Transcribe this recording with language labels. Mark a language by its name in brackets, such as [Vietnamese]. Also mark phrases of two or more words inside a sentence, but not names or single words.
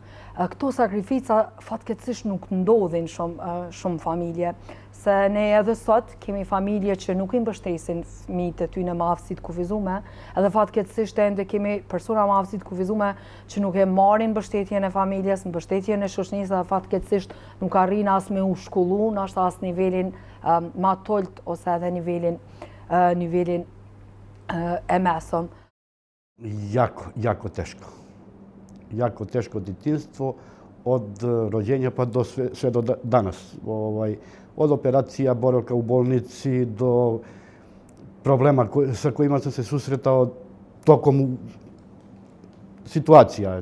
[Albanian] Këto sakrifica fatkeqësisht nuk ndodhin shumë familje, se ne edhe sot kemi familje që nuk i mbështesin fëmijët e tyre me aftësi të kufizume, edhe fatkeqësisht ende kemi persona me aftësi të kufizume që nuk e marrin mbështetjen e familjes, mbështetjen e shoqënisë, dhe fatkeqësisht nuk arrin as me u shkollu, ndoshta as nivelin ma tolt ose edhe nivelin e mesëm. [Serbian] Jako teško. Jako teško djetinjstvo od rođenja pa sve do danas. Od operacija, boravka u bolnici do problema sa kojima sam se susretao tokom situacija.